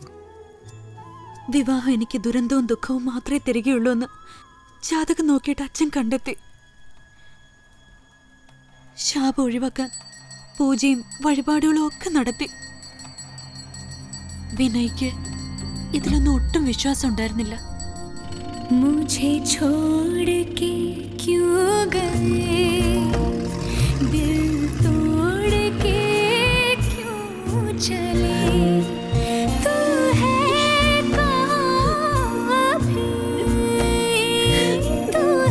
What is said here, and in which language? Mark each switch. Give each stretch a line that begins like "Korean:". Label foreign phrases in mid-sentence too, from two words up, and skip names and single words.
Malayalam: വിവാഹം എനിക്ക് ദുരന്തവും ദുഃഖവും മാത്രമേ തരികയുള്ളൂ എന്ന് ജാതകം നോക്കിയിട്ട് അച്ഛൻ കണ്ടെത്തി. ശാപം ഒഴിവാക്കാൻ പൂജയും വഴിപാടുകളും ഒക്കെ നടത്തി. വിനയ്ക്ക് ഇതിലൊന്നും ഒട്ടും വിശ്വാസം ഉണ്ടായിരുന്നില്ല.
Hindi: मुझे छोड़ के क्यों गए, दिल तोड़ के क्यों चले, तू है कहाँ अभी, तू